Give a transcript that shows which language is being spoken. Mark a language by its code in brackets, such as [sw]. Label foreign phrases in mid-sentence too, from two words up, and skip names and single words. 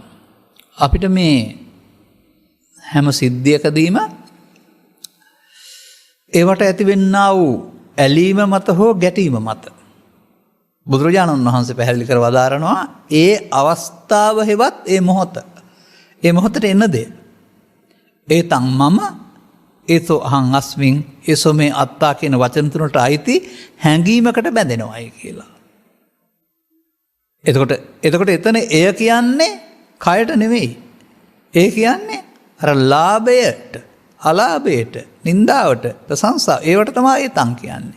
[si] අපිට මේ හැම සිද්ධියකදීම ඒවට ඇතිවෙන්නා වූ ඇලීම මත හෝ ගැටීම මත බුදුරජාණන් වහන්සේ පැහැදිලි කර වදාරනවා ඒ අවස්ථාව හෙවත් ඒ මොහොත. ඒ මොහොතට එන්න දේ. [pi] ඒතං මම ඒසෝ අහං අස්මින් ඒසෝ මේ අත්තා [si] කියන වචන තුනට අයිති හැඟීමකට බැඳෙනවායි කියලා. එතකොට එතන එය කියන්නේ කයට නෙවෙයි. ඒ කියන්නේ අර ලාභයට, අලාභයට, නින්දාවට, ප්‍රශංසා ඒවට තමයි ඒ තං කියන්නේ.